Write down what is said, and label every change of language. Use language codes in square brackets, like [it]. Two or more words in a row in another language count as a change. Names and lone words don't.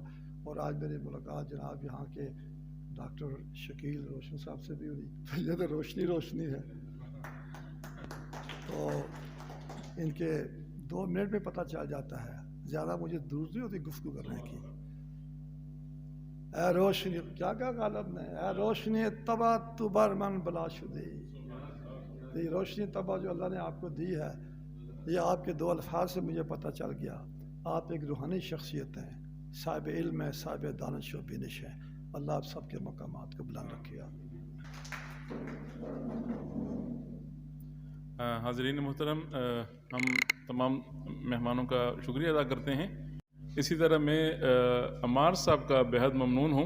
[ur] اور آج میری ملاقات جناب یہاں کے ڈاکٹر شکیل روشن صاحب سے بھی ہوئی. یہ تو روشنی ہے. تو ان کے 2 منٹ میں پتہ چل جاتا ہے، زیادہ مجھے دور نہیں ہوتی گفتگو کرنے کی. [fa] اے روشنی، کیا غالب نے، اے روشنی تبا تو بر من بلا شدی. [ur] یہ [fa] روشنی تبا [ur] جو اللہ نے آپ کو دی ہے، یہ آپ کے 2 الفاظ سے مجھے پتہ چل گیا. آپ ایک روحانی شخصیت ہیں، صاحب علم ہے، صاحب دانش و بینش ہے. اللہ آپ سب کے مقامات کو بلند رکھے. حاضرین محترم، ہم تمام مہمانوں کا شکریہ ادا کرتے ہیں. اسی طرح میں عمار صاحب کا بے حد ممنون ہوں.